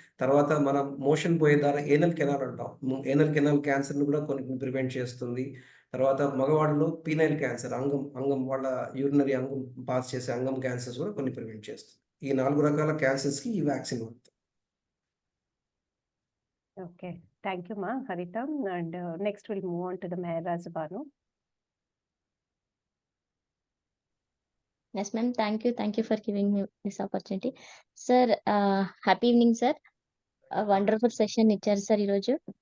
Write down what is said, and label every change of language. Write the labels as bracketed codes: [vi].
[te] తర్వాత మనం మోషన్ పోయే ద్వారా ఏనల్ కెనాల్ అంటాం. ఏనల్ కెనాల్ క్యాన్సర్‌ని కూడా కొన్ని ప్రివెంట్ చేస్తుంది. తర్వాత మగవాడిలో పీనైల్ క్యాన్సర్ అంగం అంగం వాళ్ళ యూరినరీ అంగం పాస్ చేసే అంగం క్యాన్సర్స్ కూడా కొన్ని ప్రివెంట్ చేస్తుంది. ఈ 4 రకాల క్యాన్సర్స్‌కి ఈ వ్యాక్సిన్ వాడతాం. [en] Okay. Thank you, ma, Harita. And next we'll move on to the Mehraj Banu. Yes, ma'am. Thank you. Thank you for giving me this opportunity. Sir, happy evening, sir. Wonderful session [te] ఇచ్చారు sir ఈరోజు.